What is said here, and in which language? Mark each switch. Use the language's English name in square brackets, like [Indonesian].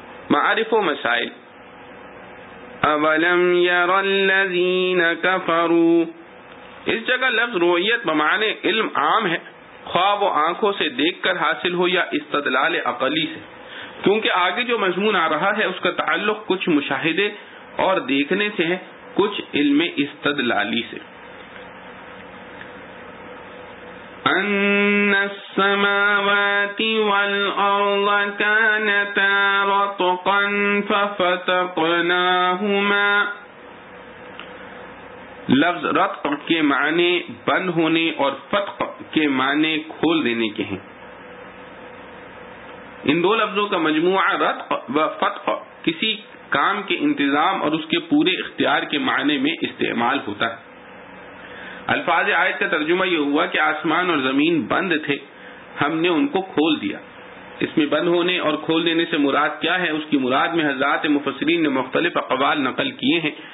[Urdu] معارف و مسائل۔ [Arabic] اولم یر الذین کفروا، [Urdu] اس جگہ لفظ رویت بمعنی علم عام ہے، خواب و آنکھوں سے دیکھ کر حاصل ہو یا استدلال عقلی سے، کیونکہ آگے جو مضمون آ رہا ہے اس کا تعلق کچھ مشاہدے اور دیکھنے سے ہے، کچھ علم استدلالی سے۔ [Arabic] أن السماوات والأرض كانتا رتقا ففتقناهما۔ [Urdu] لفظ رتق کے معنی بند ہونے اور فتق کے معنی کھول دینے کے ہیں، ان دو لفظوں کا مجموعہ رتق و فتق کسی کام کے انتظام اور اس کے پورے اختیار کے معنی میں استعمال ہوتا ہے۔ الفاظ آیت کا ترجمہ یہ ہوا کہ آسمان اور زمین بند تھے، ہم نے ان کو کھول دیا۔ اس میں بند ہونے اور کھول دینے سے مراد کیا ہے، اس کی مراد میں حضرات مفسرین نے مختلف اقوال نقل کیے ہیں،